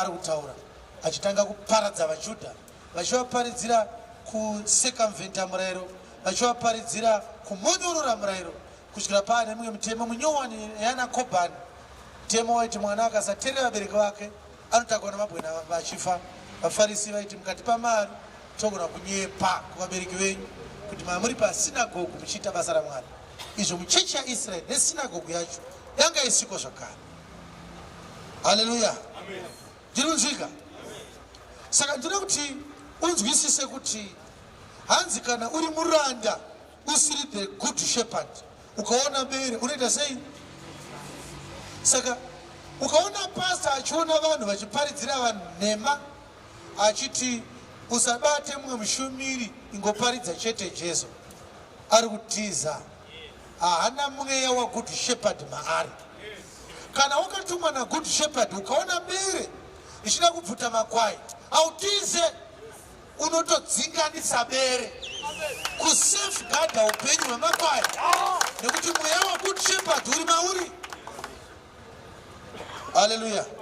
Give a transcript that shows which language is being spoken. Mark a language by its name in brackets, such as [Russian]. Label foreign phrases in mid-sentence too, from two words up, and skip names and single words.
[Shona] ari kutaura achitanga kuparadza vaJudha vachivaparidzira kusekamvhenta murayiro vachivaparidzira kumonyorora murayiro kusvikira paane mumwe mutemo munyowani yana Kobhani mutemo waiti mwana akasateerera vabereki vake anotakwa namabwe vachifa vaFarisi vaiti mukatipa mari togona kunyepa kuvabereki venyu kuti mamuri pasinagogu muchiita basa raMwari izvo muchechi yaIsraeri nesinagogu yacho yanga isiko zvakare. Haleluya, ndiri kunzwika? Saka ndinoda kuti unzwisise kuti hanzi kana uri muranda usiri [English] the good shepherd [Shona] ukaona bere unoita sei? Saka ukaona pastor achiona vanhu vachiparidzira vanhu nhema achiti usabate mumwe mushumiri ingoparidza chete Jesu ari kutiza haana mweya wa [English] good shepherd [Shona] maari. Kana wakatumwa na [English] good shepherd [Shona] ukaona bere richida kubvuta makwai autize unotodzinganisa bere kusafeguarda upenyu hwemakwai nekuti mweya wa [English] good shepherd [Shona] uri mauri. Haleluya.